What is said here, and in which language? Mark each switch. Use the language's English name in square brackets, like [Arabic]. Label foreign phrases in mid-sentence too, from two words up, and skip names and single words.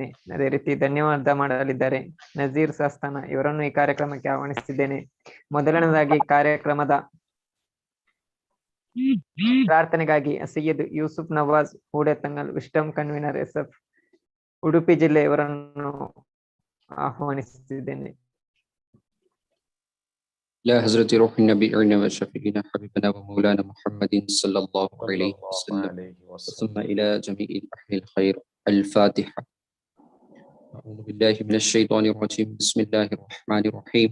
[Kannada] ಅದೇ ರೀತಿ ಧನ್ಯವಾದ ಮಾಡಲಿದ್ದಾರೆ ನಜೀರ್ ಸಾಸ್ತಾನ ಇವರನ್ನು ಈ ಕಾರ್ಯಕ್ರಮಕ್ಕೆ ಆಹ್ವಾನಿಸ್ತಿದ್ದೇನೆ. ಮೊದಲನೇದಾಗಿ ಕಾರ್ಯಕ್ರಮದ ಪ್ರಾರ್ಥನೆಗಾಗಿ ಸೈಯದ್ ಯೂಸುಫ್ ನವಾಜ್ ಹೂಡೆತಂಗಲ್ [English] wisdom convener [Kannada] SF ಉಡುಪಿ ಜಿಲ್ಲೆ ಇವರನ್ನು ಆಹ್ವಾನಿಸುತ್ತಿದ್ದೇನೆ. [Arabic] لا حضرة روح النبينا وشفيعنا حبيبنا ومولانا محمد صلى الله عليه وسلم ثم إلى جميع أهل الخير. الفاتحة. أعوذ بالله من الشيطان الرجيم. بسم الله الرحمن الرحيم.